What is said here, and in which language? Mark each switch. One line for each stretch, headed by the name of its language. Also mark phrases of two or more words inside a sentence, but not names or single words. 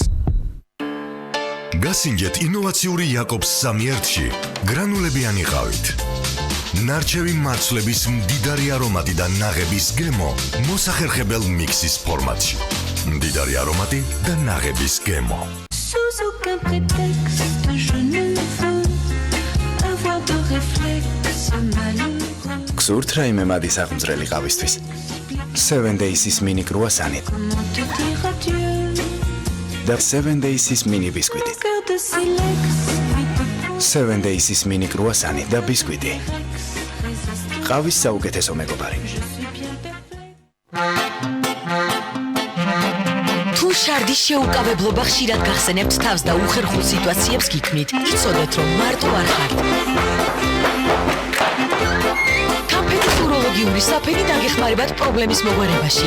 Georgian: გასინჯეთ ინოვაციური იაკობს სამიერთში გრანულებიანი ყავით. ნარჩევი მარცვლების მდიდარი არომატი და ნაღების გემო მოსახერხებელ მიქსის ფორმატში. მდიდარი არომატი და ნაღების გემო.
French: Sous aucun prétexte, je ne veux avoir de réflexe malheureux.
Georgian: გსურთ რაიმე მადის აღმძრელი ყავისთვის? 7 Days-ის mini croissant-ით.
French: Comment te dire adieu?
Georgian: და 7 Days-ის mini ბისკვიტით.
French: Cœur de silex.
Georgian: 7 Days-ის mini croissant-ით და ბისკვიტი. ყავის საუკეთესო მეგობარი. თუ შარდის შეუკავებლობა ხშირად გახსენებთ თავს და უხერხულ სიტუაციებს გიქმნით, იცოდეთ, რომ მარტო არ ხართ. კამფეტის უროლოგიური საფენი დაგეხმარებათ პრობლემის მოგვარებაში.